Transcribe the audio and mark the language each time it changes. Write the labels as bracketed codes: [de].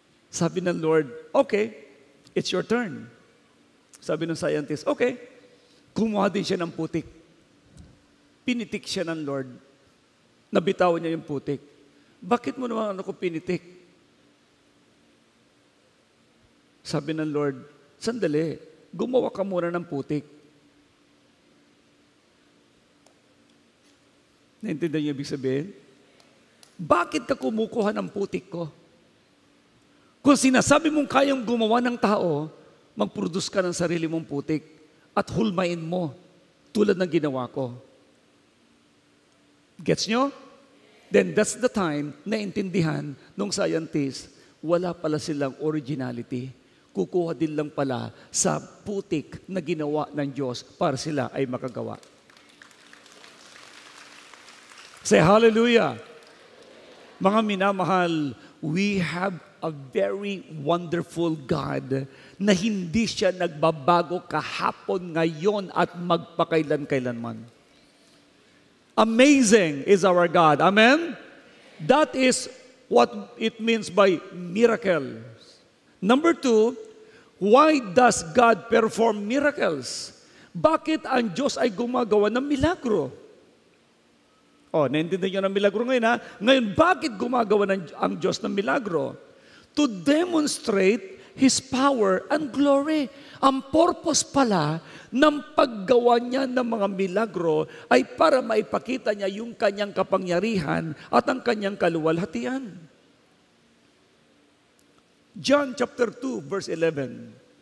[tl] Sabi ng Lord, [en] okay, it's your turn. [tl] Sabi ng scientist, okay. Kumuha din siya ng putik. Pinitik siya ng Lord. Nabitawan niya yung putik. bakit mo naman ako pinitik? Sabi ng Lord, sandali, gumawa ka muna ng putik. Naintindihan niyo ibig sabihin? Bakit ka kumukuha ng putik ko? Kung sinasabi mong kayang gumawa ng tao, mag-produce ka ng sarili mong putik at hulmain mo tulad ng ginawa ko. Gets nyo? [en] Then that's the time [tl] na intindihan ng scientist, wala pala silang originality. Kukuha din lang pala sa putik na ginawa ng Diyos para sila ay makagawa. [en] Say hallelujah. [tl] Mga minamahal, [en] we have a very wonderful God [tl] na hindi siya nagbabago kahapon, ngayon at magpakailan-kailanman. [en] Amazing is our God. Amen? That is what it means by miracles. Number 2, why does God perform miracles? [tl] Bakit ang Diyos ay gumagawa ng milagro? Naintindihan niyo ng milagro ngayon, ha? Ngayon, bakit gumagawa ang Diyos ng milagro? [en] To demonstrate His power and glory. [tl] Ang purpose pala ng paggawa niya ng mga milagro ay para maipakita niya yung kanyang kapangyarihan at ang kanyang kaluwalhatian. [en] John chapter 2, verse 11.